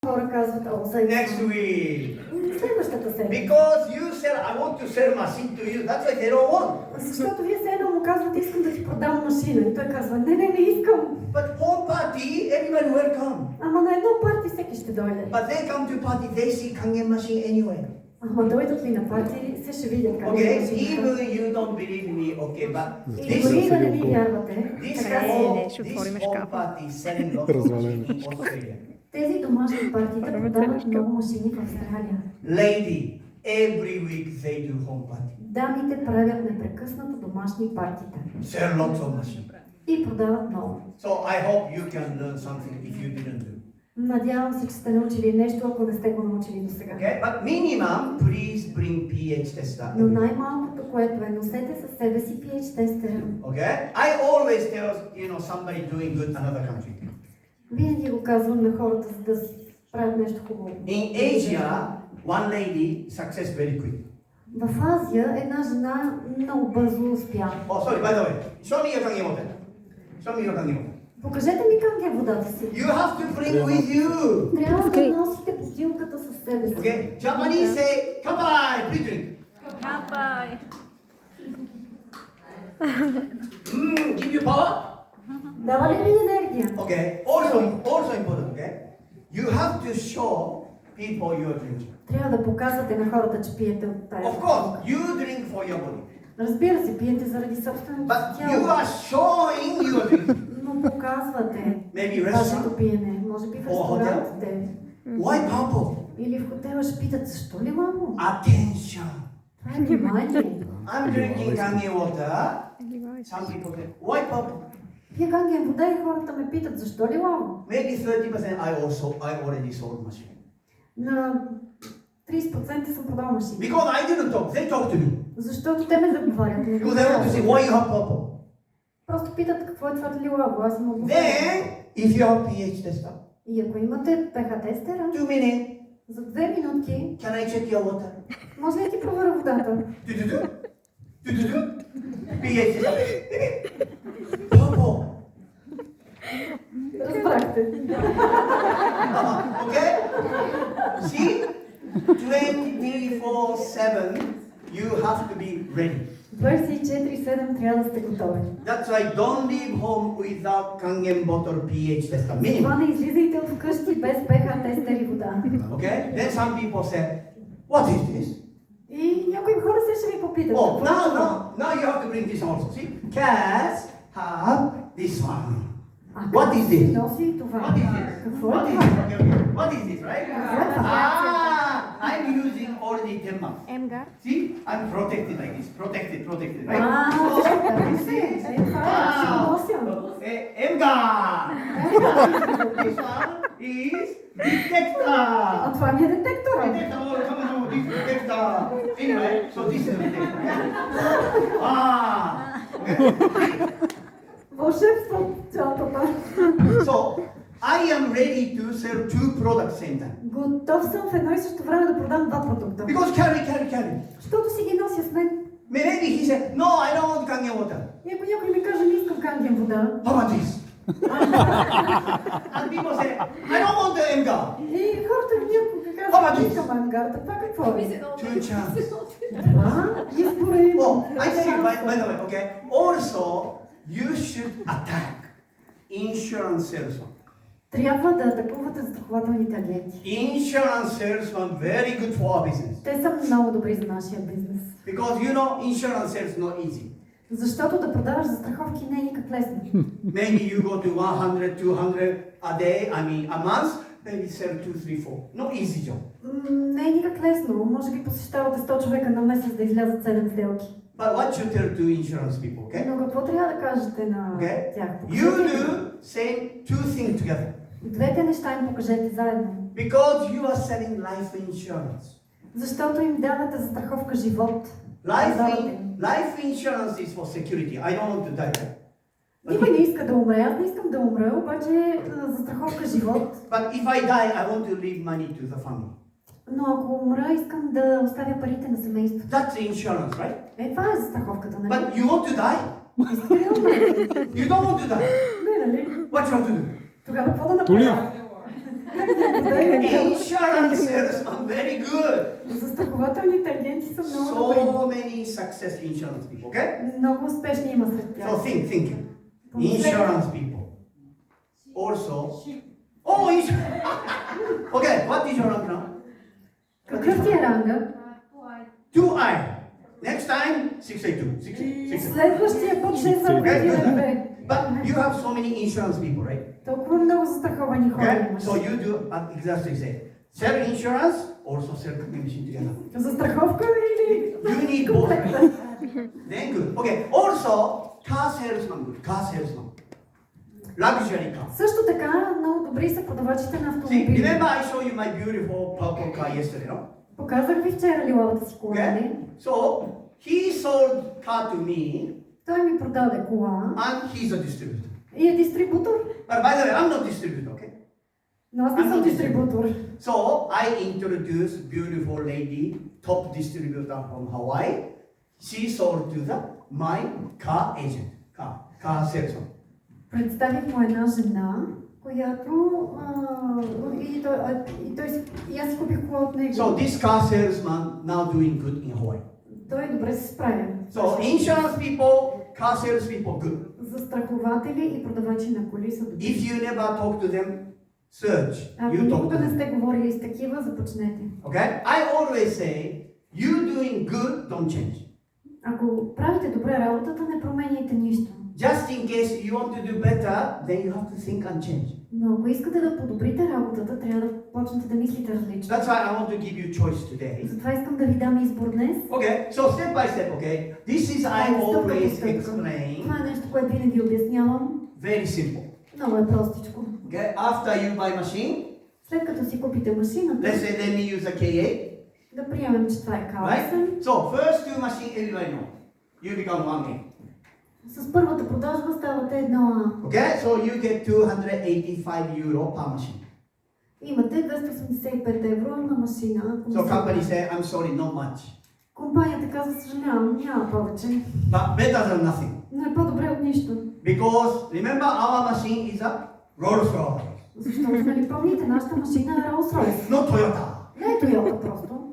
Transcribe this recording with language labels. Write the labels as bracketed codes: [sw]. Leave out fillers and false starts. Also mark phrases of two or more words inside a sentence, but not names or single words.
[bg] Хора казват, [en] Next week. [bg] Следващата седмица. [en] Because you said, I want to sell machine to you. That's why they don't want. [bg] Защото вие все едно му казвате, искам да ти продам машина. И той казва, не искам. [en] But home party, everybody welcome. [bg] Ама на едно парти всеки ще дойде. [en] But they come to party, they see Kangen machine anyway. [bg] Ама дойдат ли на парти, се ще видят как [en] Okay, [bg] е машината. [en] even you don't believe me, okay, but [bg] И дори да не ми вярвате, [en] this [bg] отворим [en] home [bg] шкафа. [en] party is selling lots of machines in Australia. [bg] тези домашни партита продават много машини в Австралия. [en] Lady, every week they do home party. [bg] Дамите правят непрекъснато домашни партита. [en] Sell lots of machines. [bg] И продават много. [en] So I hope you can learn something if you didn't do. [bg] Надявам се, че сте научили нещо, ако не сте го научили до сега. [en] Okay, but minimum, please bring pH tester. [bg] Но най-малкото, което е, носете със себе си pH тестера. [en] Okay, I always tell somebody doing good another country. [bg] Винаги го казвам на хората, за да правят нещо хубаво. [en] In Asia, one lady success very quick. [bg] В Азия една жена много бързо успя. [en] Oh, sorry, by the way, show me your kangen water. Show me your kangen water. [bg] Покажете ми канген водата си. [en] You have to bring with you. [bg] Трябва да носите бутилката със себе си. [en] Okay, Japanese say, "Kanpai, please drink." [bg] Kanpai. [en] Give you power. [bg] Дава ли ви енергия? [en] Okay, also important. Okay, you have to show people you are drinking. [bg] Трябва да показвате на хората, че пиете от тая. [en] Of course, you drink for your body, [bg] Разбира се, пиете заради собственото [en] but [bg] си [en] you [bg] тяло. [en] are showing you are drinking. [bg] Но показвате [en] Maybe [bg] вашето [en] restaurant. [bg] пиене. Може би в [en] Or hotel. [bg] ресторантите. [en] Why purple? [bg] Или в хотела ще питат, защо ли мамо? [en] Attention. [bg] Това е внимание. [en] I'm drinking kangen water. Some people say, why purple? [bg] Пия канген вода и хората ме питат, защо ли мамо? [en] Maybe 30% I already sold machine. [bg] На 30% съм продал машини. [en] Because I didn't talk, they talk to me. [bg] Защото те ме заговарят. не го [en] Because they want to say, [bg] казват. [en] why you have purple? [bg] Просто питат какво е това лилаво, аз им отговарям. [en] Then, if you have pH tester, [bg] И ако имате pH тестера, [en] 2 minutes, [bg] за 2 минутки, [en] can I check your water? [bg] може ли да ти проверя водата? [en] Do. pH tester. Purple. [bg] Разбрахте. [en] Okay? See? 24/7, you have to be ready. 24/7 трябва да сте готови. That's why don't leave home without kangen bottle pH tester. Minimum. [bg] Това не излизайте от вкъщи без pH тестер и вода. [en] Okay? Then some people say, what is this? [bg] И някои хора се ще ви попитат. [en] Oh, [bg] какво е това? [en] now you have to bring this also. See? Cats have this one. [bg] А [en] What [bg] как [en] is [bg] се [en] this? [bg] носи това? [en] What is this? [bg] Какво [en] What [bg] е [en] is [bg] това? [en] this? Okay. What is this, right? What? I'm using already Denmark. [bg] Емгар. [en] See? I'm protected like this. Protected, right? This is. [bg] Това е, аз го нося. [en] Emgar! This one is detector. [bg] А това ми е детектора. [en] Detector, come on, this is detector. Anyway, so this is detector. Okay. [bg] Вълшебство цялата тази. [en] So, I am ready to sell two products same time. [bg] Готов съм в едно и също време да продам два продукта. [en] Because carry. [bg] Защото си ги нося с мен. [en] Maybe he said, no, I don't want kangen water. [bg] И ако някой ми каже, не искам канген вода. [en] How about this? And people say, I don't want the Emgar. [bg] И хората някой казват, не искам ангарата. Това какво е? [en] Two chances. [bg] Това избора е. [en] Oh, I say, by the way, okay. Also, you should attack insurance salesman. [bg] Трябва да атакувате застрахователните агенти. [en] Insurance salesman very good for our business. [bg] Те са много добри за нашия бизнес. [en] Because you know, insurance sales not easy. [bg] Защото да продаваш застраховки не е никак лесно. [en] Maybe you go to 100, 200 a day, a month, maybe sell 2, 3, 4. Not easy job. [bg] Не е никак лесно. Може би посещавате 100 човека на месец да излязат 7 сделки. [en] But what you tell to insurance people, okay? [bg] Но какво трябва да кажете на [en] Okay? [bg] тях? [en] You [bg] Покажете им. [en] do same two things together. [bg] Двете неща им покажете заедно. [en] Because you are selling life insurance. [bg] Защото им давате застраховка живот. [en] Life insurance is for security. I don't want to die. [bg] Никой не иска да умре. Аз не искам да умра, обаче застраховка живот. [en] But if I die, I want to leave money to the family. [bg] Но ако умра, искам да оставя парите на семейството. [en] That's insurance, right? [bg] Това е застраховката, нали? [en] But you want to die? [bg] Искате ли да умрете? [en] You don't want to die. [bg] Не, нали? [en] What you have to do? [bg] Тогава какво да направя? [en] Insurance sales are very good. [bg] Застрахователните агенти са много добри. [en] So many success insurance people, okay? [bg] Много успешни има сред тях. [en] So think. Insurance people. Also, oh, insurance. Okay, what is your rank now? [bg] Какъв ти е ранга? [en] 2i. Next time, 682. 682. [bg] Следващия път 682. [en] But you have so many insurance people, right? [bg] Толкова много застраховани хора [en] Okay? [bg] имаш. [en] So you do exactly say. Sell insurance, also sell commission together. [bg] Застраховка или [en] You need both. [bg] комплекта? [en] Then good. Okay. Also, car salesman good. Car salesman. Luxury car. [bg] Също така, много добри са продавачите на [en] See, [bg] автомобили. [en] remember I showed you my beautiful purple car yesterday, no? [bg] Показах ви вчера лилавата си кола, [en] Okay? [bg] нали? [en] So he sold car to me, [bg] Той ми продаде кола [en] and he's a distributor. [bg] и е дистрибутор. [en] But by the way, I'm not distributor, okay? [bg] Но аз не съм дистрибутор. [en] So I introduced beautiful lady, top distributor from Hawaii. She sold to my car agent, car salesman. [bg] Представих му една жена, която и аз си купих кола от него. [en] So this car salesman now doing good in Hawaii. [bg] Той добре се справя. [en] So insurance people, car sales people, good. [bg] Застрахователи и продавачи на коли са добри. [en] If you never talk to them, search. [bg] Ако [en] You talk to [bg] никога не [en] them. [bg] сте говорили с такива, започнете. [en] Okay? I always say, you doing good, don't change. [bg] Ако правите добре работата, не променяйте нищо. [en] Just in case you want to do better, then you have to think and change. [bg] Но ако искате да подобрите работата, трябва да почнете да мислите различно. [en] That's why I want to give you choice today. [bg] Затова искам да ви дам избор днес. [en] Okay, so step by step, okay? This is I always explain. [bg] Това е нещо, което винаги обяснявам. [en] Very simple. [bg] Много е простичко. [en] Okay, after you buy machine, [bg] След като си купите машината, [en] let's say let me use a K8, [bg] да приемем, че това е Калсен. [en] right? So first two machine everybody know. You become 1A. [bg] С първата продажба ставате 1А. [en] Okay, so you get 285 euro per machine. [bg] Имате 285 евро на машина. [en] So company say, I'm sorry, not much. [bg] Компанията казва, съжалявам, няма повече. [en] But better than nothing. [bg] Но е по-добре от нищо. [en] Because remember our machine is a Rolls Royce. [bg] Защото, нали помните, нашата машина е Rolls-Royce. [en] Not Toyota. [bg] Не е Toyota просто.